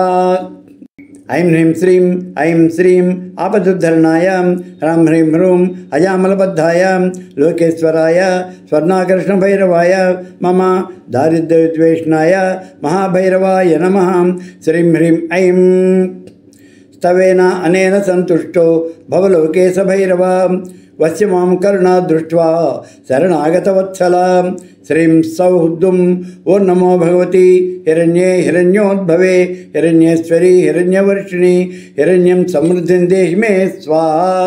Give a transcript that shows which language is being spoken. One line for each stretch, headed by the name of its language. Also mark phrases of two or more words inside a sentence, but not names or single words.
Sanskrit: ऐं श्रीं आपदुद्धरणाय ह्रां ह्रीं ह्रूं अजामलबद्धाय लोकेश्वराय स्वर्णाकृष्णभैरवाय मम दारिद्र्यविद्वेषणाय महाभैरवाय नमः। श्रीं ह्रीं ऐं స్తవేన అనేన సంతుష్టో భవలోకే స భైరవ వస్య మాం కరుణా దృష్ట్వా శరణాగతవత్సల శ్రీం సౌహృద్దుం ఓం నమో భగవతి హిరణ్యే హిరణ్యోద్భవే హిరణ్యేశ్వరి హిరణ్యవర్షిణి హిరణ్యం సమృద్ధిం దేహి మే స్వాహా.